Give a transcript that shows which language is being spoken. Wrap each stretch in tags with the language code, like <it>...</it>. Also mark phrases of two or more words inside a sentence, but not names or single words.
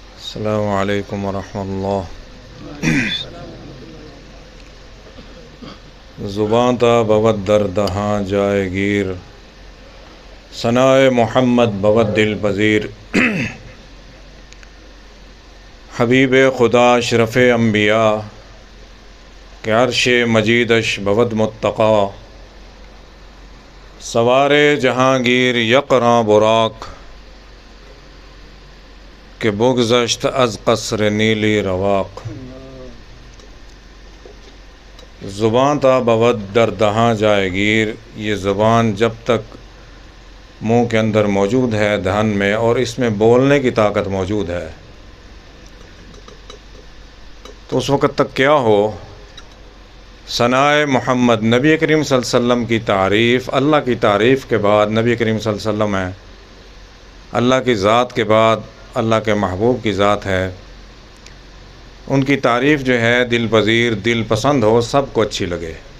<ar>السلام علیکم ورحمۃ اللہ۔</ar> <fa>زباں تا بود در دہاں جائے گیر، ثنائے محمد بود دل پذیر۔ حبیب خدا اشرف انبیاء، کہ عرش مجیدش بود متقی۔ سوار جہانگیر یقراں براق، کہ بگذشت از قصر نیلی رواق۔ زبان تا بود در دہاں جائے گیر،</fa> <ur>یہ زبان جب تک منہ کے اندر موجود ہے، دہن میں، اور اس میں بولنے کی طاقت موجود ہے، تو اس وقت تک کیا ہو؟ ثنائے محمد، نبی کریم</ur> <ar>صلی اللہ علیہ وسلم</ar> <ur>کی تعریف، اللہ کی تعریف کے بعد نبی کریم</ur> <ar>صلی اللہ علیہ وسلم</ar> <ur>ہے، اللہ کی ذات کے بعد اللہ کے محبوب کی ذات ہے، ان کی تعریف جو ہے دل پذیر، دل پسند ہو، سب کو اچھی لگے۔</ur>